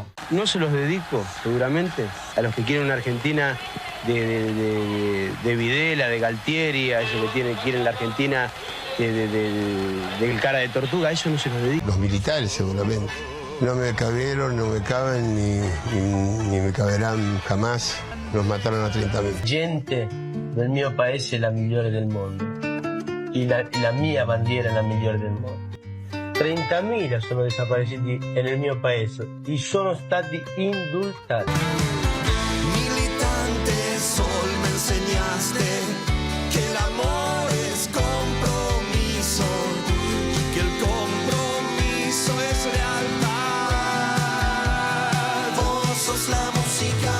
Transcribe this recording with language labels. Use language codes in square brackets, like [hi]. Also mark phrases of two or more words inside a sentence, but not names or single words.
[es] No se los dedico, seguramente, a los que quieren una Argentina de Videla, de Galtieri, a ellos que quieren la Argentina del cara de tortuga, a eso no se los dedico. Los militares, seguramente. No me cabieron, no me caben, ni me caberán jamás. Nos mataron a 30.000. [it] Gente del mio paese la migliore del mondo. Y la mia bandiera è la migliore del mondo. 30.000 sono desaparecidos nel mio paese e sono stati indultati. [es] Militante, sol, me enseñaste que el amor es compromiso y que el compromiso es lealtad. Vos sos la música